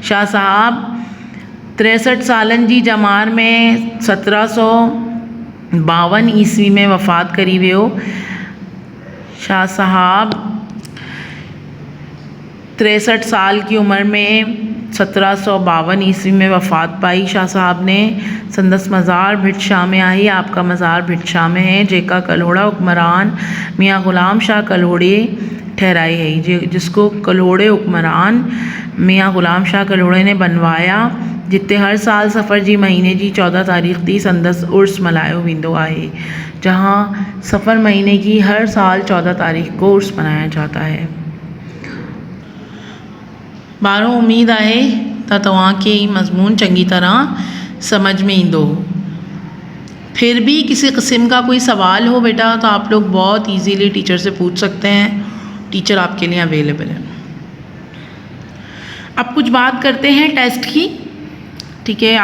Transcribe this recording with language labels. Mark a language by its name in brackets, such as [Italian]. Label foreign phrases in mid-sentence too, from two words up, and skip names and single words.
[Sindhi] शाह साहब 63 सालन जी जमार में 1752 ईस्वी में वफ़ात करी वियो। [Urdu] شاہ صاحب 63 سال کی عمر میں 1752 عیسوی میں وفات پائی. [Sindhi] शाह साहब ने संदस मज़ार भिट शाह में आई। [Urdu] آپ کا مزار بھٹ شاہ میں ہے, [Sindhi] जेका कल्होड़ा हुक्मरान मियाँ ग़ुलाम शाह कल्होड़े ठहराई है, [Urdu] جس کو کلہوڑے حکمران میاں غلام شاہ کلہوڑے نے بنوایا, [Sindhi] जिते हर साल सफ़र जी महीने जी 14 तारीख़ दी संदस उर्स मल्हायो वेंदो आहे। [Urdu] جہاں صفر مہینے کی ہر سال 14 تاریخ کو عرس منایا جاتا ہے. [Sindhi] ॿारहों उम्मीद आहे त तव्हांखे ई मज़मून चंगी तरह समझ में ईंदो। [Urdu] پھر بھی کسی قسم کا کوئی سوال ہو بیٹا تو آپ لوگ بہت ایزیلی ٹیچر سے پوچھ سکتے ہیں، ٹیچر آپ کے لیے اویلیبل ہے. اب کچھ بات کرتے ہیں ٹیسٹ کی، ٹھیک ہے.